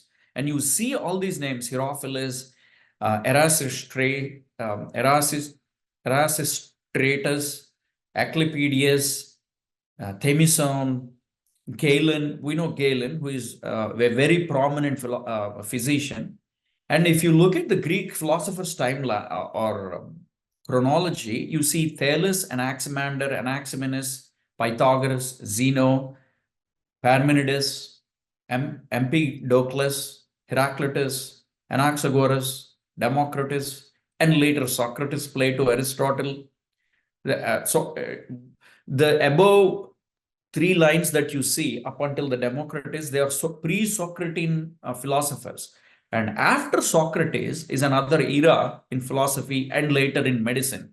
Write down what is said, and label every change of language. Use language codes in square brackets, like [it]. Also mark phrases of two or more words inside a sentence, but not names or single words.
[en] And you see all these names: Herophilus, Erasistratus, Asclepiades, Themison, Galen. We know Galen, who is a very prominent physician. And if you look at the Greek philosophers' timeline or chronology, you see Thales, Anaximander, Anaximenes, Pythagoras, Zeno, Parmenides, Empedocles, Heraclitus, Anaxagoras, Democritus, and later Socrates, Plato, Aristotle. The above 3 lines that you see up until the Democritus, they are pre-Socratean philosophers. And after Socrates is another era in philosophy and later in medicine.